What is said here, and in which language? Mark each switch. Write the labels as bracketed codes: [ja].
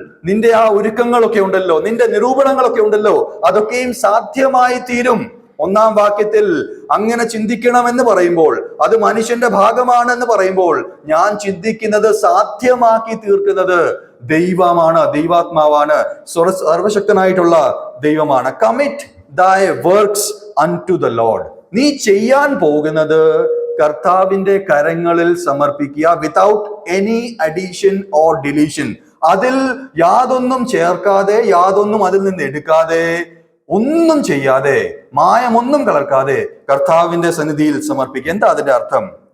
[ml] നിന്റെ ആ ഒരുക്കങ്ങളൊക്കെ ഉണ്ടല്ലോ, നിന്റെ നിരൂപണങ്ങളൊക്കെ ഉണ്ടല്ലോ, അതൊക്കെയും സാധ്യമായി തീരും. ഒന്നാം വാക്യത്തിൽ അങ്ങനെ ചിന്തിക്കണമെന്ന് പറയുമ്പോൾ, അത് മനുഷ്യന്റെ ഭാഗമാണെന്ന് പറയുമ്പോൾ, ഞാൻ ചിന്തിക്കുന്നത് സാധ്യമാക്കി തീർക്കുന്നത് ദൈവമാണ്, ദൈവാത്മാവാണ്, സർവശക്തനായിട്ടുള്ള ദൈവമാണ്. [en] Commit thy works unto the Lord. [ml] നീ ചെയ്യാൻ പോകുന്നത് കർത്താവിന്റെ കരങ്ങളിൽ സമർപ്പിക്കുക. [en] Without any addition or deletion. [ml] അതിൽ യാതൊന്നും ചേർക്കാതെ, യാതൊന്നും അതിൽ നിന്ന് എടുക്കാതെ, ഒന്നും ചെയ്യാതെ, മായമൊന്നും കലർക്കാതെ കർത്താവിന്റെ സന്നിധിയിൽ സമർപ്പിക്കുക. എന്താ അതിന്റെ അർത്ഥം?